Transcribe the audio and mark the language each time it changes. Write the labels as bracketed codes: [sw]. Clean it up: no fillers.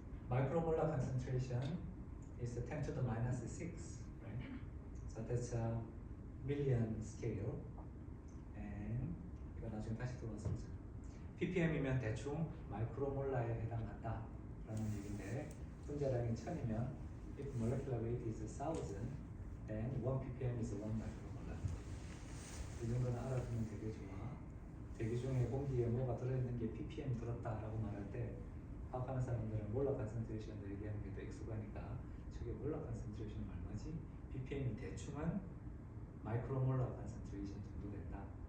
[en] Micromolar concentration is 10 to the minus 6, right? So that's a million scale. And [ko] 이거 나중에 다시 들어가서 보자. ppm이면 대충 마이크로몰라에 해당한다 라는 얘기인데, 분자량이 1000이면 [en] if molecular weight is 1000, then 1 ppm is 1 micromolar. [ko] 이 정도는 알아두면 되게 좋아. 대기 중에 공기에 뭐가 들어있는 게 ppm 들었다라고 말할 때 파악하는 사람들은 몰라 컨센트레이션을 얘기하는 게 더 익숙하니까 저게 몰라 컨센트레이션 얼마지? ppm이 대충은 마이크로몰라 컨센트레이션 정도 된다.